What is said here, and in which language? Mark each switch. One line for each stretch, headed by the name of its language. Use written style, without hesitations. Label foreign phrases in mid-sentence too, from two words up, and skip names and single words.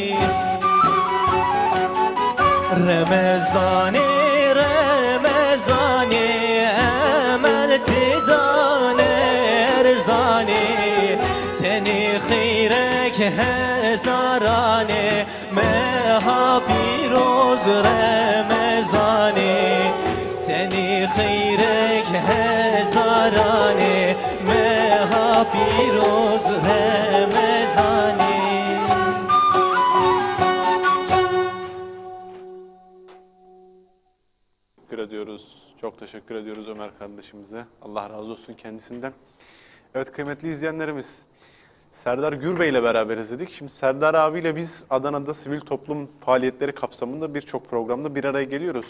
Kurdish: Ramazane Ramazane emel tidane erzane teni khirek hezarane meha piroz Ramazane teni khirek hezarane meha piroz Ramazane.
Turkish: Çok teşekkür ediyoruz Ömer kardeşimize. Allah razı olsun kendisinden. Evet kıymetli izleyenlerimiz, Serdar Gürbey ile beraberiz dedik. Şimdi Serdar abiyle biz Adana'da sivil toplum faaliyetleri kapsamında birçok programda bir araya geliyoruz.